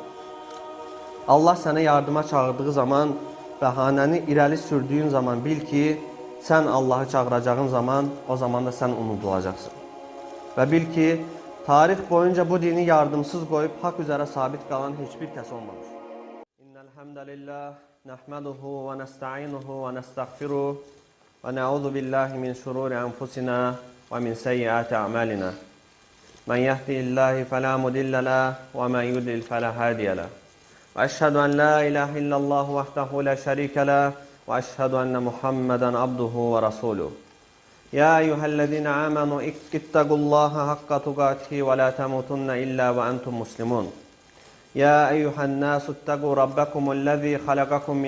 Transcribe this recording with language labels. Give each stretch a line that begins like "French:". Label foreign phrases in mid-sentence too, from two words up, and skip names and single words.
Azerbaijani: Allah sənə yardıma çağırdığı zaman, bəhanəni irəli sürdüyün zaman bil ki, sən Allahı çağıracağın zaman, o zaman da sən unudulacaqsın. Və bil ki, tarix boyunca bu dini yardımsız qoyub haqq üzərə sabit qalan heç bir kəs olmamış.
Arabic: إن الحمد لله، نحمده ونستعينه ونستغفره. ونعوذ بالله من شرور أنفسنا ومن سيئات أعمالنا من يهدي الله فلا مضل له ومن يضلل فلا هادي له وأشهد أن لا إله إلا الله وحده لا شريك له وأشهد أن محمدا عبده ورسوله يا أيها الذين آمنوا اتقوا الله حق تقاته ولا تموتن إلا وأنتم مسلمون يا أيها الناس اتقوا ربكم الذي خلقكم من